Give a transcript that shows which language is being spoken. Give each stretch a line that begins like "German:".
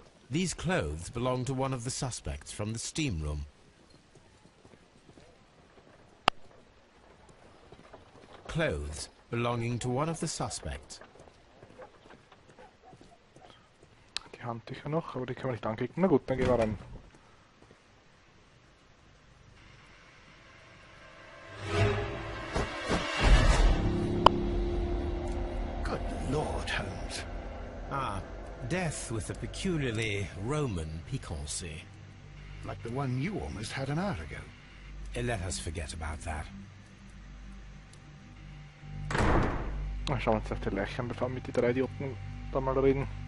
English: These clothes belong to one of the suspects from the steam room. Clothes belonging to one of the suspects.
German: Die Handtücher noch, aber die können wir nicht anklicken. Na gut, dann gehen wir rein.
English: Good Lord, Holmes. Ah, death with a peculiarly Roman piquancy. Like the one you almost had an hour ago. Let us forget about that.
German: Na, schauen wir uns auf die Leiche an, bevor wir mit die 3 Idioten da mal reden.